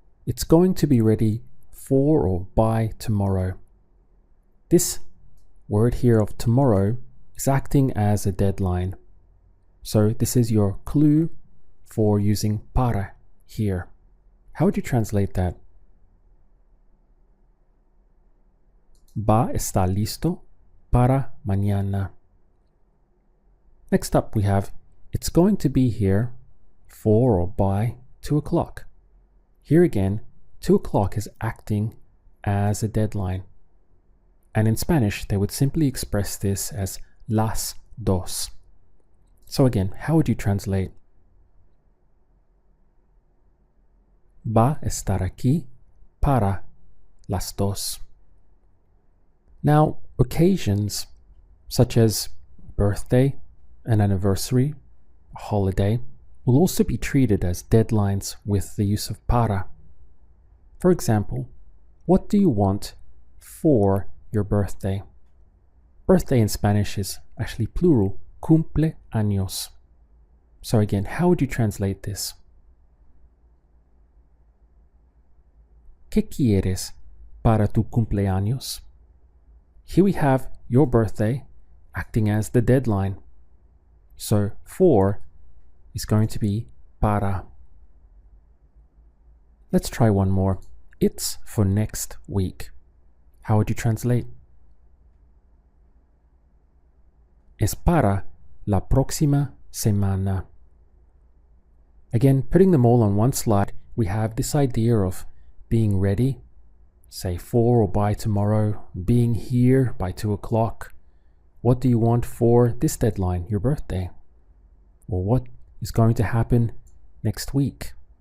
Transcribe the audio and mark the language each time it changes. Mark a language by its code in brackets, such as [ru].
[en] it's going to be ready for or by tomorrow. This word here of tomorrow is acting as a deadline. So this is your clue for using para here. How would you translate that? [es] Va a estar listo para mañana. [en] Next up we have it's going to be here for or by 2 o'clock. Here again, 2 o'clock is acting as a deadline. And in Spanish, they would simply express this as las dos. So again, how would you translate? [es] Va a estar aquí para las dos. [en] Now, occasions such as birthday, an anniversary, a holiday, will also be treated as deadlines with the use of para. For example, what do you want for your birthday? Birthday in Spanish is actually plural, cumple años. So again, how would you translate this? [es] ¿Qué quieres para tu cumpleaños? [en] Here we have your birthday acting as the deadline. So for is going to be para. Let's try one more. It's for next week. How would you translate? [es] Es para la próxima semana. [en] Again, putting them all on one slide, we have this idea of being ready, say for or by tomorrow, being here by 2 o'clock. What do you want for this deadline, your birthday? Or what is going to happen next week?